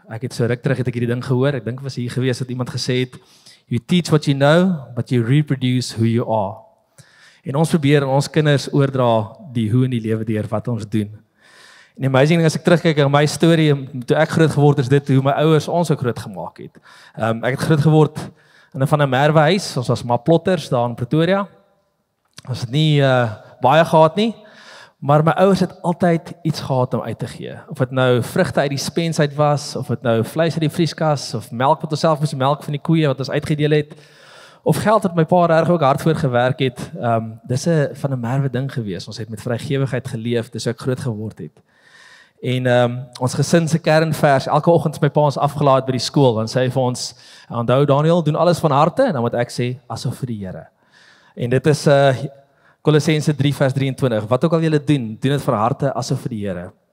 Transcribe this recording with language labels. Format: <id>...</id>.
<af>Ek het so ruk terug het ek hierdie ding gehoor. Ek dink was hier gewees dat iemand gesê het,</af> <en>"You teach what you know, but you reproduce who you are."</en> <af>En ons probeer aan ons kinders oordra die hoe in die lewe deur wat ons doen. En die amazing ding as ek terugkyk aan my storie, toe ek groot geword is dit hoe my ouers ons ook groot gemaak het. Ek het groot geword in 'n van 'n merwehuis. Ons was maar plotters daar in Pretoria. Ons het nie baie gehad nie, maar my ouers het altyd iets gehad om uit te gee. Of dit nou vrugte uit die spens uit was, of dit nou vleis uit die vrieskas, of melk wat ons self moes melk van die koeie wat ons uitgedeel het. Of geld wat my pa reg ook hard voor gewerk het. Dis 'n van 'n merwe ding gewees. Ons het met vrygewigheid geleef, dis hoe ek groot geword het. En ons gesin se kernvers, elke oggend is my pa ons afgelaai by die skool, dan sê hy vir ons, onthou Daniel, doen alles van harte, en dan moet ek sê, asof vir die Here. En dit is Kolossense 3 vers 23, wat ook al julle doen dit van harte asof vir die Here.</af>